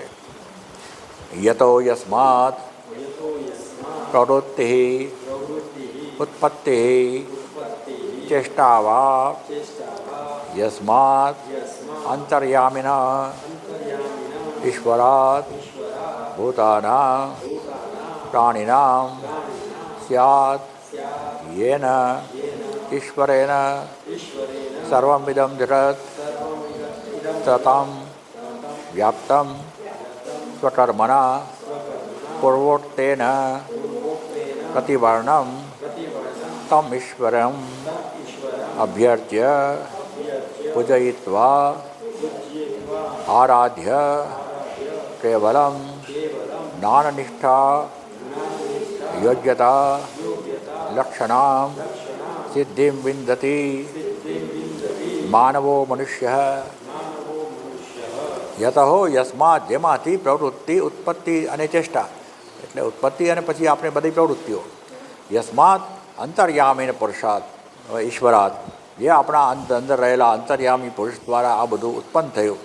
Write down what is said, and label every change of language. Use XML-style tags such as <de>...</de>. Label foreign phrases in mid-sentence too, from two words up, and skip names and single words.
<sa>यतो यस्मात प्रवृत्ति उत्पत्ति चेष्टा वा यस्मात अंतर्यामिना ईश्वरात भूतानां प्राणिनां स्यात् येन ईश्वरेण सर्वमिदं जगत् ततं व्याप्तं स्वकर्मणा पूर्वोक्तेन प्रतिवर्णं तम ईश्वरं अभ्यर्च्य पूजयित्वा आराध्य केवलं ज्ञाननिष्ठा योग्यता लक्षणां सिद्धिं विंदति मानवो मनुष्य. यतहो यस्मात</sa> <gu>જેમાંથી પ્રવૃત્તિ ઉત્પત્તિ અને ચેષ્ટા એટલે ઉત્પત્તિ અને પછી આપણે બધી પ્રવૃત્તિઓ</gu> <sa>यस्मात अंतर्यामीने पुरुषात ईश्वरात</sa> <gu>જે આપણા અંદર રહેલા અંતર્યામી પુરુષ દ્વારા આ બધું ઉત્પન્ન થયું.</gu>